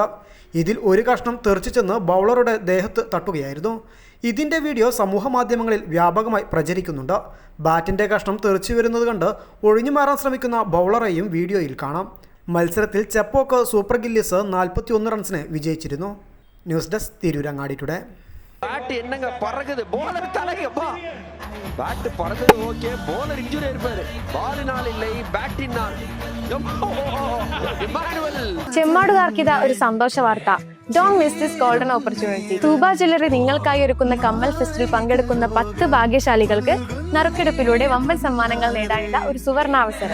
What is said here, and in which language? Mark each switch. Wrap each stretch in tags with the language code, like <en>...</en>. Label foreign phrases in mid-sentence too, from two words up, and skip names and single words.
<ml>ഇതിൽ ഒരു കഷ്ണം തെറിച്ചു ചെന്ന് ബൗളറുടെ ദേഹത്ത് തട്ടുകയായിരുന്നു. ഇതിൻ്റെ വീഡിയോ സമൂഹ മാധ്യമങ്ങളിൽ വ്യാപകമായി പ്രചരിക്കുന്നുണ്ട്. ബാറ്റിൻ്റെ കഷ്ണം തെറിച്ചു വരുന്നത് കണ്ട് ഒഴിഞ്ഞു മാറാൻ ശ്രമിക്കുന്ന ബൗളറെയും വീഡിയോയിൽ കാണാം. മത്സരത്തിൽ ചെപ്പോക്ക് സൂപ്പർ ഗില്ലീസ് 41 റൺസിന് വിജയിച്ചിരുന്നു. ന്യൂസ് ഡെസ്ക് തിരൂരങ്ങാടി ടുഡേ.</ml> <ta>பேட் என்னங்க பறக்குது, போலர் தலையப்பா. பேட் பறக்குது, ஓகே.</ta> <en>bowler injury</en> <ta>ஆயிருப்பாரு. பாலினால் இல்லை,</ta> <ml>ബാറ്റിനാൽ. ചെമ്മാടുകാർക്കിത ഒരു സന്തോഷ വാർത്ത.</ml> <en>Don't miss this golden opportunity.</en> <ml>തൂബ ജ്വല്ലറി നിങ്ങൾക്കായി ഒരുക്കുന്ന കമ്മൽ ഫെസ്റ്റിൽ പങ്കെടുക്കുന്ന 10 ഭാഗ്യശാലികൾക്ക് നറുക്കെടുപ്പിലൂടെ വമ്പൻ സമ്മാനങ്ങൾ നേടാനുള്ള ഒരു സുവർണാവസരം.</ml>